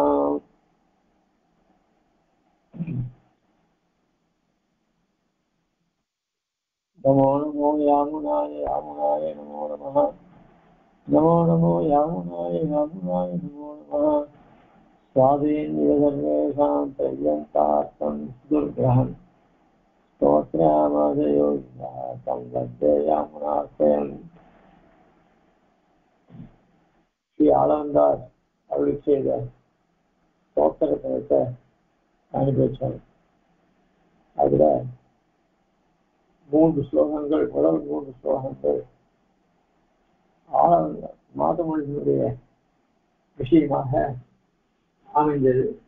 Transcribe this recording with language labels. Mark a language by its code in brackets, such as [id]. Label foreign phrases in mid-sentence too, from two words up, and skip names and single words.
[sa] नमो नमो यामुनाय यामुनाय नमो नमः। नमो नमो यामुनाय यामुनाय नमो नमः। स्वाधीनसर्वेषां पर्यन्तार्थं दुर्ग्रहं स्तोत्रयामादयोगिनः तं वन्दे यामुनाश्रयम्। [ta] ஸ்ரீ ஆளவந்தார் அருளி செய்த ஸ்தோத்திரத்தை அனுபவிச்சார். அதுல 3 ஸ்லோகங்கள், முதல் 3 ஸ்லோகங்கள் ஆளவந்தார் மாதமொழியினுடைய விஷயமாக அமைந்தது.